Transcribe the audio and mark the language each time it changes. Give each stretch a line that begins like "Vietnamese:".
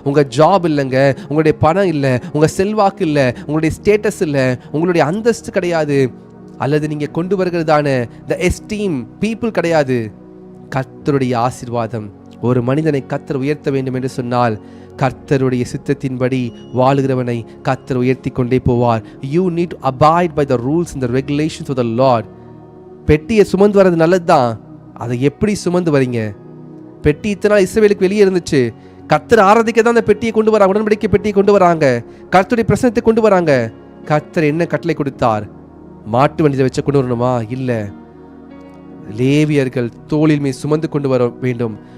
Tamil: உங்க ஜாப் இல்லைங்க, உங்களுடைய பணம் இல்லை, உங்க செல்வாக்கு இல்லை, உங்களுடைய ஸ்டேட்டஸ் இல்லை, உங்களுடைய அந்தஸ்து கிடையாது, அல்லது நீங்க கொண்டு வருகிறதான
English: the esteem people
Tamil: கிடையாது. கர்த்தருடைய ஆசீர்வாதம். ஒரு மனிதனை கர்த்தர் உயர்த்த வேண்டும் என்று சொன்னால், கர்த்தருடைய சித்தத்தின்படி வாழுகிறவனை கர்த்தர் உயர்த்தி கொண்டே போவார்.
English: You need to abide by the rules and the regulations of the Lord.
Tamil: பெட்டியை சுமந்து வர்றது நல்லது தான். அதை எப்படி சுமந்து வரீங்க? பெட்டி இத்தனை நாள் இஸ்ரவேலுக்கு வெளியே இருந்துச்சு. கர்த்தர் ஆராதிக்க தான் அந்த பெட்டியை கொண்டு வராங்க, உடன்படிக்கை பெட்டியை கொண்டு வராங்க, கர்த்தருடைய பிரசனத்தை கொண்டு வராங்க. கர்த்தர் என்ன கட்டளை கொடுத்தார்? மாட்டு வண்டியை வச்சு கொண்டு வரணுமா? இல்லை, லேவியர்கள் தோளில் மீது சுமந்து கொண்டு வர வேண்டும்.